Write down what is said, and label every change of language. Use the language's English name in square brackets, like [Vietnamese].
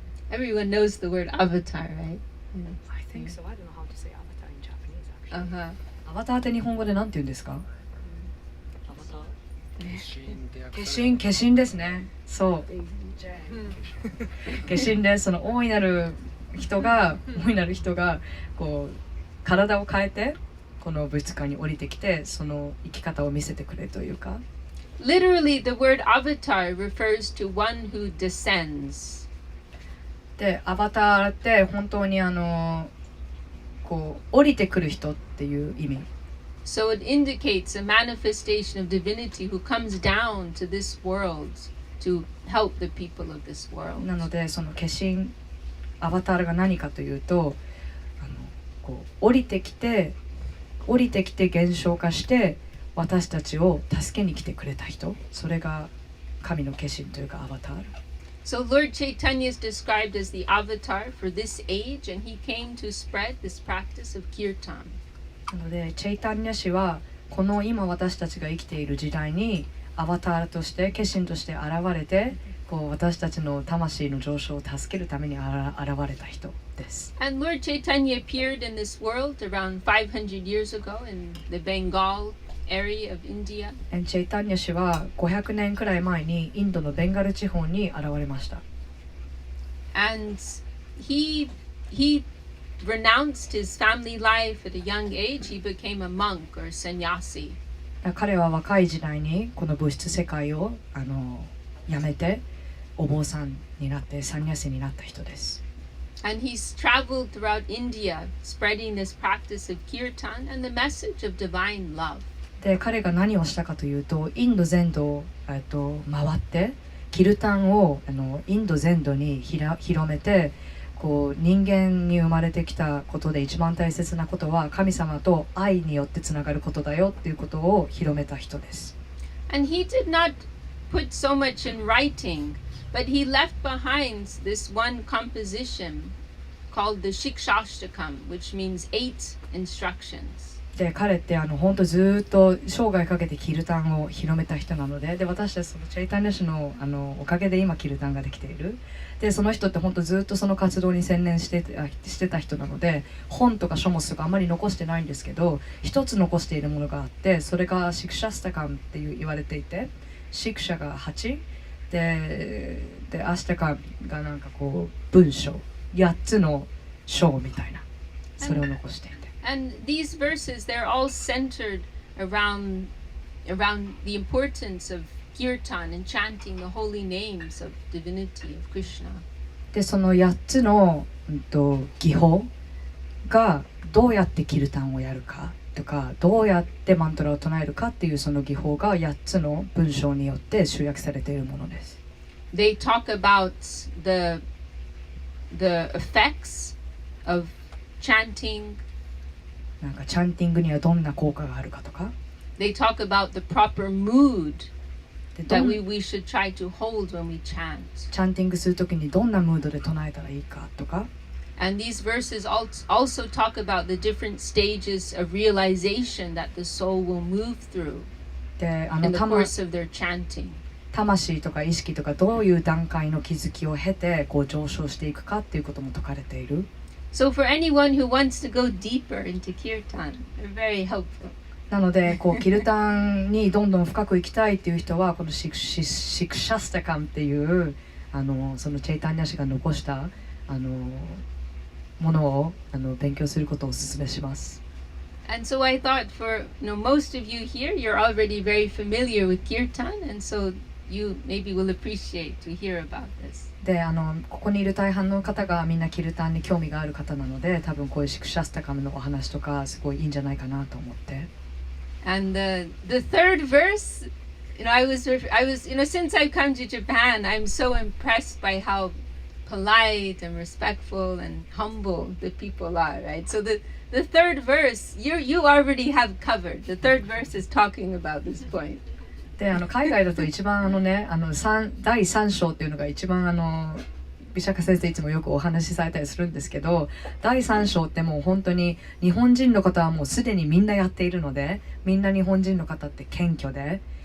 [English] Everyone knows the word avatar, right? I think so. I don't know how to say avatar in Japanese actually. [Japanese] アバターって日本語で何て言うんですか？アバター？化身ですね。そう。化身です。その大いなる人がこう体を変えてこの物質界に降りてきて、その生き方を見せてくれというか。 [English] Literally, the word avatar refers to one who descends. [Japanese] で、アバターって本当にこう降りてくる人っていう意味。 [English] So it indicates a manifestation of divinity who comes down to this world to help the people of this world. [Japanese] なのでその化身アバターが何かというと、こう降りてきて現象化して私たちを助けに来てくれた人、それが神の化身というかアバター。 [English] So Lord Chaitanya is described as the avatar for this age, and he came to spread this practice of kirtan. [Japanese] なのでチェイタンニャ氏はこの今私たちが生きている時代にアバターとして化身として現れてこう私たちの魂の上昇を助けるために現れた人です。 [English] And Lord Chaitanya appeared in this world around 500 years ago in the Bengal area of India. [Japanese] チェイタンニャ氏は500年くらい前にインドのベンガル地方に現れました。 [English] And he renounced his family life at a young age. He became a monk or sannyasi. [Japanese] 彼は若い時代にこの物質世界をやめてお坊さんになってサンニャシになった人です。 [English] And he's traveled throughout India spreading this practice of kirtan and the message of divine love. [Japanese] で彼が何をしたかというとインド全土を回ってキルタンをインド全土に広めてこう人間に生まれてきたことで一番大切なことは神様と愛によってつながることだよっていうことを広めた人です。 [English] And he did not put so much in writing, but he left behind this one composition called the Shikshashtakam, which means 8 instructions. [Japanese] で彼って本当ずっと生涯かけてキルタンを広めた人なので、私たちそのチェイタンニャ氏のおかげで今キルタンができている。でその人って本当ずっとその活動に専念してた人なので、本とか書物とかあんまり残してないんですけど、一つ残しているものがあって、それがシクシャスタカンって言われていて、シクシャが8でアスタカンがなんかこう文章8つの章みたいな、それを残していて。 [English] And these verses, they're all centered around the importance of kirtan and chanting the holy names of divinity of Krishna. [Japanese] でその8つの、技法がどうやってキルタンをやるかとか、どうやってマントラを唱えるかっていうその技法が8つの文章によって集約されているものです。 [English] They talk about the effects of chanting. [Japanese] なんかチャンティングにはどんな効果があるかとか。 [English] They talk about the proper mood that we should try to hold when we chant. [Japanese] チャンティングするときにどんなムードで唱えたらいいかとか。 [English] And these verses also talk about the different stages of realization that the soul will move through in the course of their chanting. [Japanese] 魂とか意識とかどういう段階の気づきを経てこう上昇していくかっていうことも説かれている。 [English] So for anyone who wants to go deeper into kirtan, they're very helpful. [Japanese] なのでこうキルタンにどんどん深く行きたいっていう人はこのシクシャスタカンっていうそのチェイタンニャ氏が残したものを勉強することをお勧めします。 [English] And so I thought for most of you here, you're already very familiar with kirtan, and so you maybe will appreciate to hear about this. [Japanese] でここにいる大半の方がみんなキルタンに興味がある方なので、多分こういうシクシャスタカムのお話とかすごいいいんじゃないかなと思って。 [English] And the third verse, I was since I've come to Japan, I'm so impressed by how polite and respectful and humble the people are, right? So the third verse, you already have covered. The third verse is talking about this point. [Japanese] で海外だと一番第3章っていうのが一番ビシャカ先生いつもよくお話しされたりするんですけど、第3章ってもう本当に日本人の方はもうすでにみんなやっているので、みんな日本人の方って謙虚で